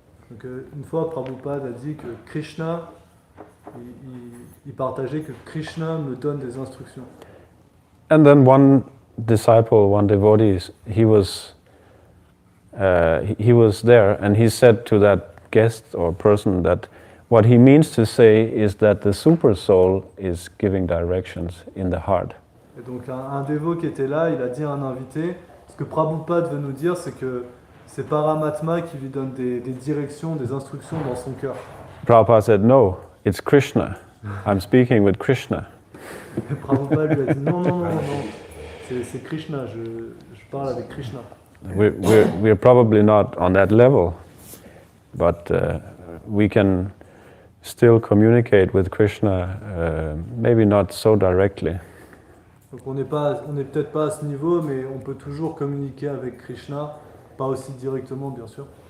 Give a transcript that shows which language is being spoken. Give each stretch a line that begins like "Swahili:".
French: Donc, une fois, Prabhupada a dit que Krishna, il partageait que Krishna me donne des instructions.
English: And then disciple, one devotee, he was there, and he said to that guest or person that what he means to say is that the super soul is giving directions in the heart.
French: Et donc un dévot qui était là, il a dit à un invité, ce que Prabhupada veut nous dire, c'est que c'est Paramatma qui lui donne des directions, des instructions dans son cœur.
English: Prabhupada said, no, it's Krishna. I'm speaking with Krishna.
French: Et Prabhupada lui a dit non, c'est Krishna, je parle avec Krishna.
English: We're probably not on that level, but we can still communicate with Krishna, maybe not so directly.
French: Donc on n'est peut-être pas à ce niveau, mais on peut toujours communiquer avec Krishna, pas aussi directement bien sûr.